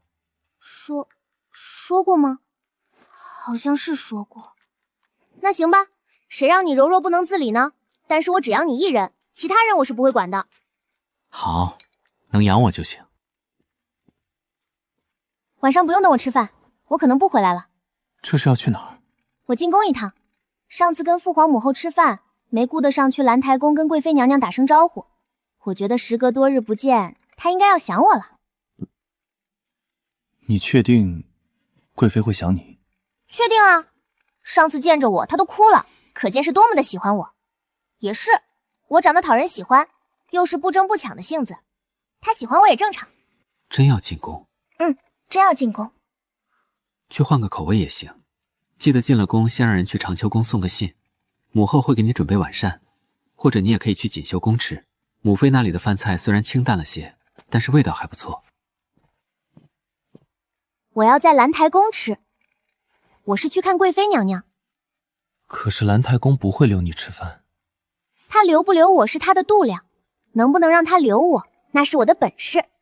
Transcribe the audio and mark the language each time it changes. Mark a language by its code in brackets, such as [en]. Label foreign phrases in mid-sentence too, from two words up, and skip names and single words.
[zh] 說過嗎？好像是說過。那行吧，誰讓你柔弱不能自理呢？但是我只養你一人，其他人我是不會管的。好，能養我就行。晚上不用等我吃飯，我可能不回來了。這是要去哪兒？我進宮一趟。上次跟父皇母後吃飯，沒顧得上去蘭台宮跟貴妃娘娘打聲招呼。我覺得時隔多日不見，她應該要想我了。你確定貴妃會想你？確定啊。上次見着我，她都哭了，可見是多麼的喜歡我。也是，我長得討人喜歡，又是不爭不搶的性子，她喜歡我也正常。真要進宮？真要進宮。去換個口味也行，記得進了宮先讓人去長秋宮送個信，母後會給你準備晚膳，或者你也可以去錦繡宮吃。母妃那裡的飯菜雖然清淡了些，但是味道還不錯。我要在蘭台宮吃。我是去看貴妃娘娘。可是蘭台宮不會留你吃飯。她留不留我是她的度量，能不能讓她留我，那是我的本事。